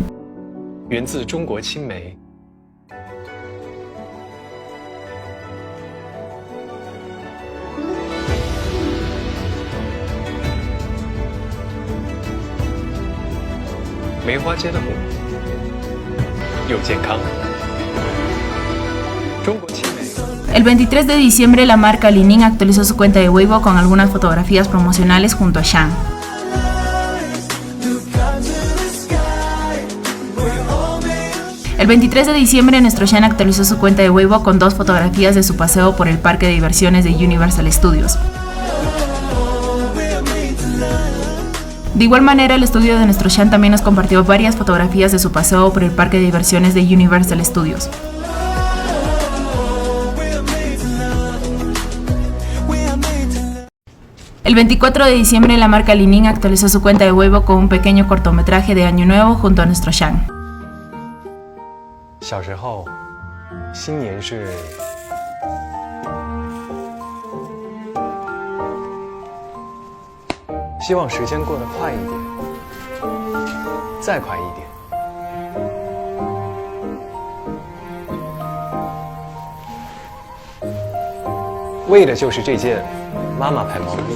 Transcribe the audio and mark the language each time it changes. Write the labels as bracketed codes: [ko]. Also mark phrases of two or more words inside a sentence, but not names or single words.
[zh] 源自中国青梅。梅花间的母又健康。中国青梅。 [es] El 23 de diciembre la marca Li Ning actualizó su cuenta de Weibo con algunas fotografías promocionales junto a Xiang. El 23 de diciembre nuestro Xiang actualizó su cuenta de Weibo con 2 fotografías de su paseo por el parque de diversiones de Universal Studios. De igual manera el estudio de nuestro Xiang también nos compartió varias fotografías de su paseo por el parque de diversiones de Universal Studios. El 24 de diciembre la marca Li Ning actualizó su cuenta de Weibo con un pequeño cortometraje de Año Nuevo junto a nuestro Xiang. [zh] 小时候，新年是希望时间过得快一点，再快一点。为的就是这件妈妈牌毛衣。